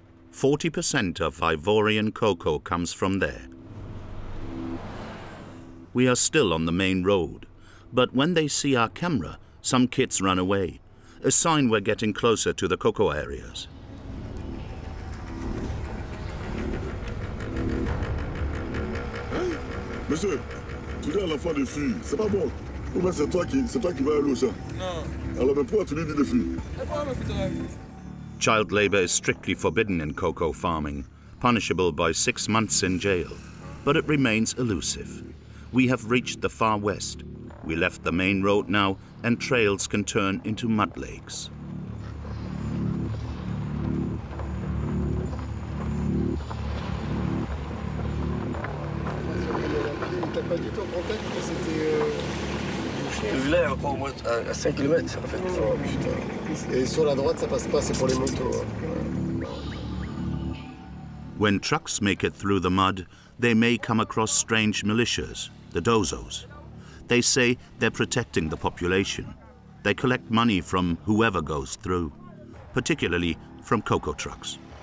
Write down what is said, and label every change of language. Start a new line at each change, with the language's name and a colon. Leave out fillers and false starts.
English: 40% of Ivorian cocoa comes from there. We are still on the main road, but when they see our camera, some kids run away, a sign we're getting closer to the cocoa areas.
French: Hey, monsieur, tu dis à l'enfant de fuir, c'est pas bon. Ou bien c'est toi qui vas aller au champ. Non. Alors mais pourquoi tu lui dis de fuir?
English: Child labor is strictly forbidden in cocoa farming, punishable by 6 months in jail, but it remains elusive. We have reached the far west. We left the main road now, and trails can turn into mud lakes.
French: Le village est encore à 5 km en fait. Oh putain. Et sur la droite, ça passe pas, c'est pour les motos.
English: When trucks make it through the mud, they may come across strange militias, the Dozos. They say they're protecting the population. They collect money from whoever goes through, particularly from cocoa trucks.